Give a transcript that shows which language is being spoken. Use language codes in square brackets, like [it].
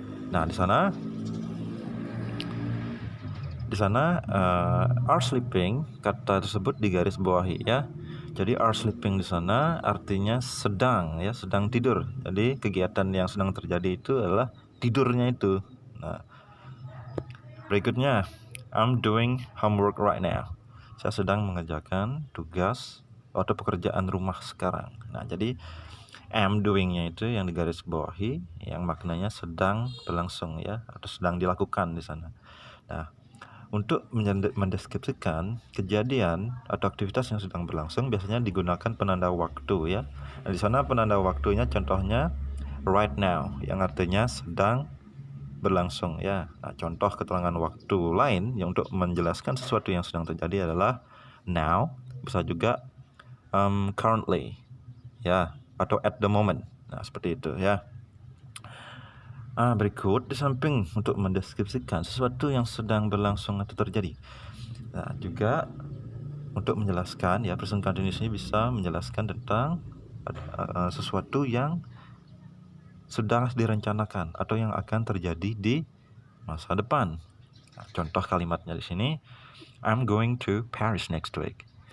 [id] Nah, di sana [en] are sleeping, [id] kata tersebut digaris bawahi ya. Jadi [en] are sleeping [id] di sana artinya sedang ya, sedang tidur. Jadi kegiatan yang sedang terjadi itu adalah tidurnya itu. Nah, berikutnya, [en] I'm doing homework right now. [id] Saya sedang mengerjakan tugas atau pekerjaan rumah sekarang. Nah, jadi [en] am doing- [id] nya itu yang digaris bawahi, yang maknanya sedang berlangsung ya, atau sedang dilakukan di sana. Nah, untuk mendeskripsikan kejadian atau aktivitas yang sedang berlangsung biasanya digunakan penanda waktu ya. Nah, di sana penanda waktunya contohnya [en] right now, [id] yang artinya sedang berlangsung ya. Nah, contoh keterangan waktu lain yang untuk menjelaskan sesuatu yang sedang terjadi adalah now, bisa juga currently ya, atau [en] at the moment. [id] Nah, seperti itu ya. Berikut di samping untuk mendeskripsikan sesuatu yang sedang berlangsung atau terjadi. Nah, juga untuk menjelaskan ya, present continuous ini bisa menjelaskan tentang sesuatu yang sedang direncanakan atau yang akan terjadi di masa depan. Nah, contoh kalimatnya di sini, [en] I'm going to Paris next week.